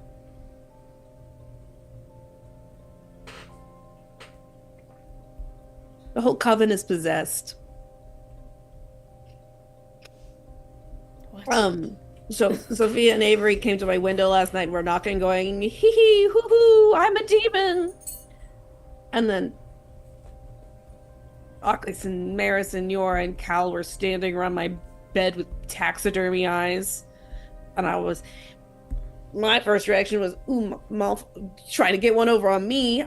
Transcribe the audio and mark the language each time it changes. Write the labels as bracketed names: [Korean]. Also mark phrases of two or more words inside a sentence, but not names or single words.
[English] The whole coven is possessed. What? So Sophia and Avery came to my window last night and were knocking, going, hee hee, hoo hoo, I'm a demon. And then Oculus and Maris and Yora and Cal were standing around my bed with taxidermy eyes. And my first reaction was, ooh, trying to get one over on me.